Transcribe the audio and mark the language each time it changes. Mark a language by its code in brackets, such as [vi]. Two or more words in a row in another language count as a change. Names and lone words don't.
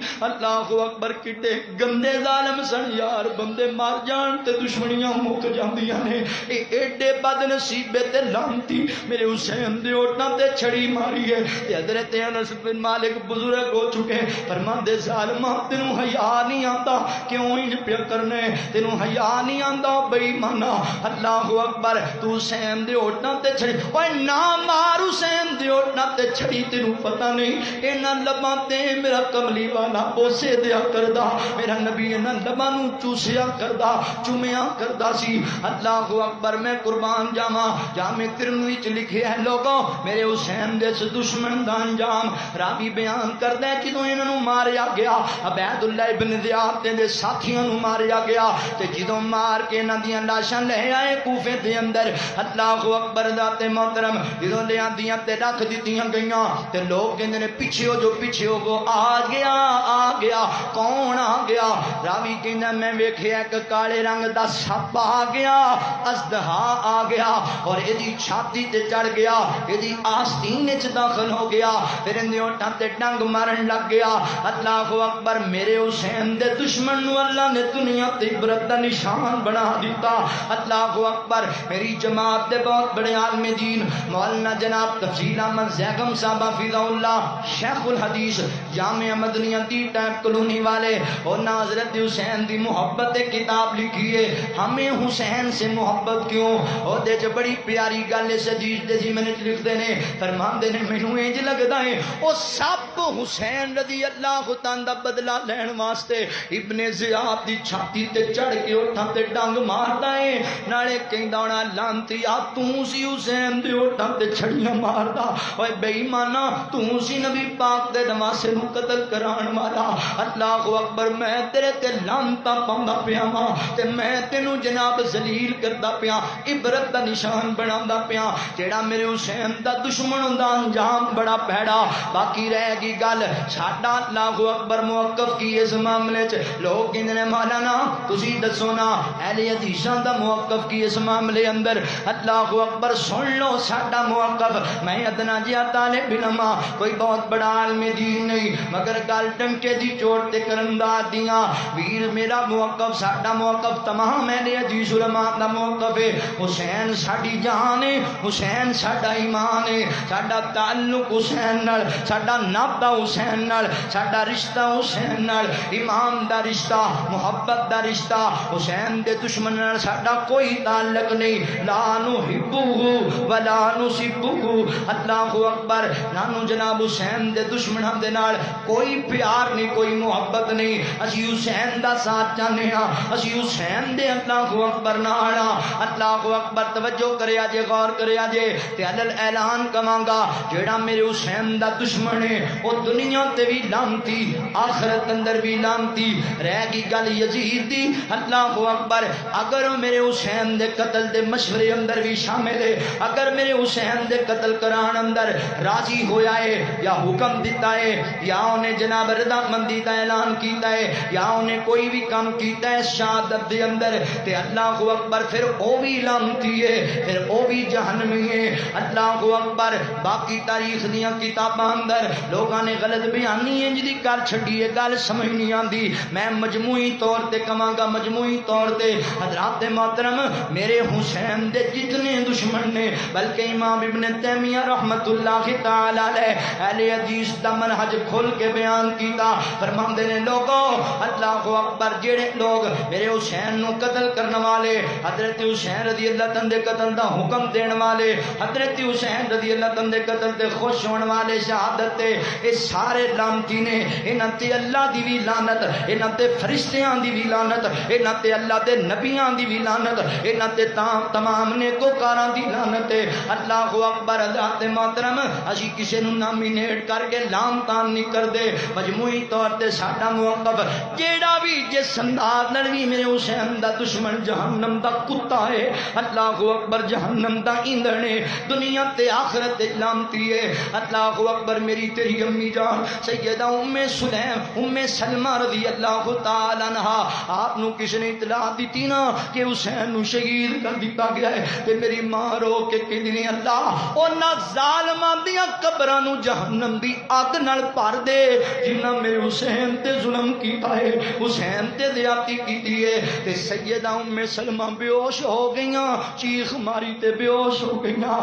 [ar] اللہ اکبر. [pa] کٹے گندے ظالم سن یار, بندے مار جان تے دشمنیاں مک جاندیاں نے, اے ایڈے بد نصیبے تے لعنتی میرے حسین دے ہوٹاں تے چھڑی ماری ہے. تے حضرت انس بن مالک بزرگ ہو چکے فرماندے ظالما تینوں حیا نہیں آندا, کیوں انج پیا کرنے, تینوں حیا نہیں آندا بے ایمانا. [ar] اللہ اکبر. [pa] تو حسین دے ہوٹاں تے چھڑی, اوے نہ مار حسین دے ہوٹاں تے چھڑی, تینوں پتہ نہیں انہاں لباں تے میرا کملی والا بوسے دیا کردا, میرا نبی انہاں لباں نوں چوسیا کردا, چومیا کردا سی. [ar] اللہ اکبر. [pa] میں قربان جاواں, جامع ترمذی وچ لکھیا ہے لوگوں میرے حسین دے اس دشمن دا انجام راوی بیان کردا ہے جدوں انہاں نوں ماریا گیا عبید اللہ ابن زیاد تے دے ساتھیاں نوں ماریا گیا, تے جدوں مار کے انہاں دیاں لاشاں لے آئے کوفے دے اندر, [ar] اللہ اکبر [pa] ذات محترم جدوں لے آندیاں تے رکھ دتیاں گئیاں, تے لوگ کہندے نے پیچھے ہو جو, پیچھے ہو گو, آ گیا آ گیا. کون آ گیا؟ راوی کہندا میں ویکھیا ایک کالے رنگ دا سپ آ گیا, اژدہا آ گیا, اور ایدی چھاتی تے چڑھ گیا, ایدی آستین وچ داخل ہو گیا, پھر اندے ہوٹاں تے ڈنگ مارن لگ گیا. [ar] اللہ اکبر. [pa] میرے حسین دے دشمن نو اللہ نے دنیا تے عبرت دا نشان بنا دیتا. [ar] اللہ اکبر. [pa] میری جماعت دے بہت بڑے عالم دین مولانا جناب تفضیل احمد زیغم صاحب [ar] حفظہ اللہ [pa] شیخ الحدیث جامعہ مدنیہ دی ٹائپ کلونی والے, اور حضرت حسین دی محبت کتاب لکھی ہے ہمیں حسین سے محبت کیوں, اور دے چ بڑی پیاری گل اس حدیث دے زمن وچ لکھدے نے فرماندے نے مینوں انج لگدا ہے او سب حسین [ar] رضی اللہ تعالی [pa] دا بدلہ لین واسطے ابن زیاد دی چھاتی تے چڑھ کے اوٹھاں تے ڈنگ ماردا ہے, نالے کہندا ہونا لعنتیا تو سی حسین دے اوٹھاں تے چھڑیاں ماردا, اوے بے ایمانا تو سی نبی پاک دے نواسے نو قتل کران والا. [ar] اللہ اکبر. [pa] میں تیرے تے لعنتاں پاوندا پیا واں, تے میں تینوں جناب ذلیل کردا پیا, عبرت دا نشان بناوندا پیا. جیڑا میرے حسین دا دشمن ہوندا انجام بڑا پیڑا. باقی رہ گئی گل ساڈا [ar] اللہ اکبر [pa] موقف کی اس معاملے چ. لوگ کہندے نے مولانا تسی دسو نا اہل حدیثاں دا موقف کی اس معاملے اندر. [ar] اللہ اکبر. [pa] سن لو ساڈا موقف, میں ادنا جیا طالب علم, کوئی بہت بڑا عالم دین نہیں, مگر گل ٹنکے دی چوٹ تے کرن دا دیاں ویر. میرا موقف ساڈا موقف تمام اہل حدیث علماء دا موقف ہے. حسین ساڈی جان ہے, حسین ساڈا ایمان ہے, ساڈا تعلق حسین نال, ساڈا نابہ حسین نال, ساڈا رشتہ حسین نال, امام دا رشتہ, محبت دا رشتہ. حسین دے دشمن نال ساڈا کوئی تعلق نہیں. [ar] لا نحبہ ولا نسبہ. اللہ اکبر. [pa] نانو جناب حسین دے دشمناں دے نال کوئی پیار نہیں کوئی محبت نہیں اسی حسین دا ساتھ چاہنے ہاں اسی حسین دے [ar] اللہ اکبر [pa] نال [ar] اللہ اکبر [pa] توجہ کریا جے غور کریا جے تے علل اعلان کواں گا جیڑا میرے حسین دا دشمن ہے او دنیا تے بھی لعنتی آخرت اندر بھی لعنتی رہ گئی گل یزید دی [ar] اللہ اکبر [pa] اگر میرے حسین دے قتل دے مشورے اندر بھی شامل ہے اگر میرے حسین دے قتل کران اندر راضی ہویا ہے یا حکم دیتا ہے یا انہیں جناب رضا مندی کا اعلان کیتا ہے یا انہیں کوئی بھی کام کیتا ہے شہادت دے اندر تے [ar] اللہ اکبر [pa] پھر او بھی لعنتی ہے پھر او بھی جہنمی ہے [ar] اللہ اکبر [pa] باقی تاریخ دیاں کتاباں اندر لوگاں نے غلط بیانی ہے جدی گل چھڈی ہے گل سمجھ نہیں آندی میں مجموعی طور تے کہاں گا مجموعی طور تے حضرات محترم میرے حسین دے جتنے دشمن نے بلکہ امام ابن تیمیہ [ar] رحمت اللہ تعالی علیہ [pa] اہل حدیث دا منہج کھل کے بیان کیتا فرماندے نے لوگوں [ar] اللہ اکبر [pa] جڑے لوگ میرے حسین نو قتل کرنے والے حضرت حسین [ar] رضی اللہ عنہ [pa] دے قتل دا حکم دین والے حضرت حسین [ar] رضی اللہ عنہ [pa] دے قتل تے خوش ہون والے شہادت تے اے سارے لعنتی نے انہاں تے اللہ دی بھی لعنت انہاں تے فرشتیاں دی بھی لعنت انہاں تے اللہ دے نبیاں دی بھی لعنت انہاں تے تمام نیکوکاراں دی لعنت [ar] اللہ اکبر [pa] حضرات محترم اسی کسے نو نامینیٹ کر کے لام تان نہیں کر دے مجموعی طور تے ساڈا موقف جیڑا بھی جس انداز نال بھی میرے حسین دا دشمن جہنم دا کتا ہے [ar] اللہ اکبر [pa] جہنم دا ایندھن ہے دنیا تے آخرت تے لعنتی ہے [ar] اللہ اکبر [pa] میری تیری امی جان سیدہ ام سلیم ام سلمہ [ar] رضی اللہ تعالی عنہا [pa] آپ نو کس نے اطلاع دیتی نا کہ حسین نو شہید کر دیتا گیا ہے تے میری ماں رو کے کہندی اللہ انہاں ظالماں دیاں قبراں نو جہنم دی اگ نال بھر دے جنہاں میرے حسین تے ظلم کیتا ہے حسین تے زیادتی کیتی ہے تے سیدہ ام سلمہ بے ہوش ہو گئیاں چیخ ماری تے بے ہوش ہو گئیاں